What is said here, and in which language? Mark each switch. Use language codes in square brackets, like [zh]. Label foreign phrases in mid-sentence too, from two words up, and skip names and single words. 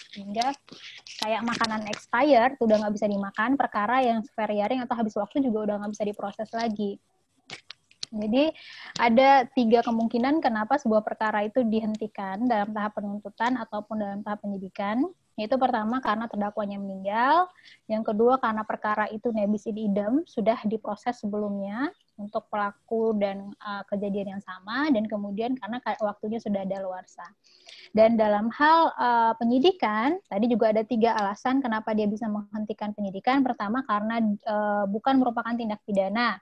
[id] Sehingga kayak makanan expired, udah nggak bisa dimakan, perkara yang veryaring atau habis waktu juga udah nggak bisa diproses lagi. Jadi ada 3 kemungkinan kenapa sebuah perkara itu dihentikan dalam tahap penuntutan ataupun dalam tahap penyidikan. Yaitu pertama karena terdakwanya meninggal, yang kedua karena perkara itu [la] nebis in idem, [id] sudah diproses sebelumnya untuk pelaku dan kejadian yang sama, dan kemudian karena waktunya sudah daluarsa. Dan dalam hal penyidikan, tadi juga ada 3 alasan kenapa dia bisa menghentikan penyidikan. Pertama karena bukan merupakan tindak pidana.